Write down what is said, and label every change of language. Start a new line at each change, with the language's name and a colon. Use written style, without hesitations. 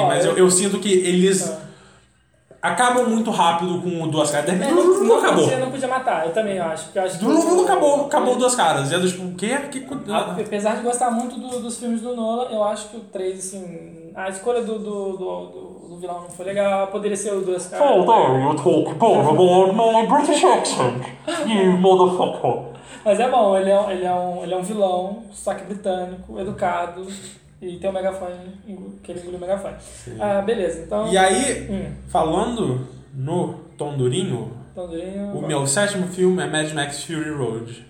Portuguese: Mas eu sinto que eles acabam muito rápido com duas caras. Não acabou. Você não podia matar, eu também acho. Acabou duas caras. E tipo, o quê? Apesar de gostar muito dos filmes do Nolan, eu acho que o 3, assim. A escolha do vilão não foi legal. Poderia ser o duas caras.
English: Oh, there, you talk about my British accent, you motherfucker.
Portuguese: Mas é bom, ele é um vilão, sotaque britânico, educado. E tem o megafone, que ele engoliu o megafone. Sim. Ah, beleza. Então, e aí, falando no Tom Durinho, meu sétimo filme é Mad Max Fury Road.